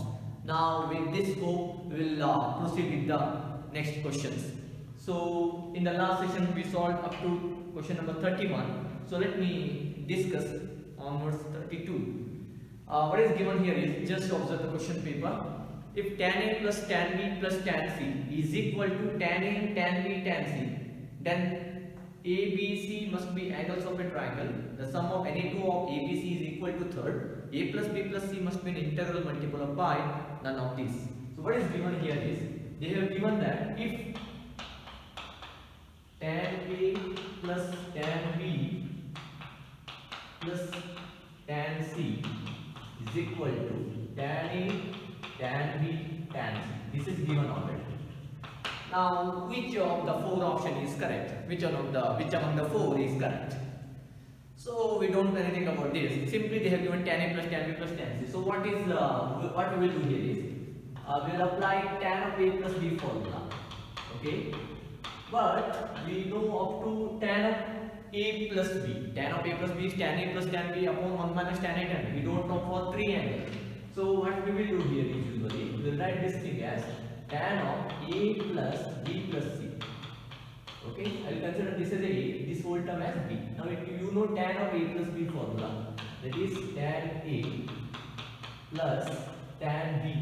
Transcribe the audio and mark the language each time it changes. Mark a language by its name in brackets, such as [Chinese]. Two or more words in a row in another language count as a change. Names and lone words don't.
[English] Now with this hope we will proceed with the next questions. So in the last session we solved up to question number 31. So let me discuss onwards 32. What is given here is, just observe the question paper. If tan A plus tan B plus tan C is equal to tan A, tan B, tan C, then ABC must be angles of a triangle. The sum of any two of ABC is equal to third. A plus B plus C must be an integral multiple of pi. None of these. So what is given here is, they have given that if tan A plus tan B plus tan C is equal to tan A, tan B, tan C. This is given already. Now, which of the four option is correct? Which among the four is correct? So we don't know anything about this. Simply they have given tan A plus tan B plus tan C. So what we will do here is we will apply tan of A plus B formula. Okay, but we know up to tan of A plus B. Tan of A plus B is tan A plus tan B upon 1 minus tan A tan B. We don't know for three angles. So what we will do here is usually we will write this thing as tan of A plus B plus C. Okay, I will consider this as A, this whole term as B. Now you know tan of A plus B formula, that is tan A plus tan B.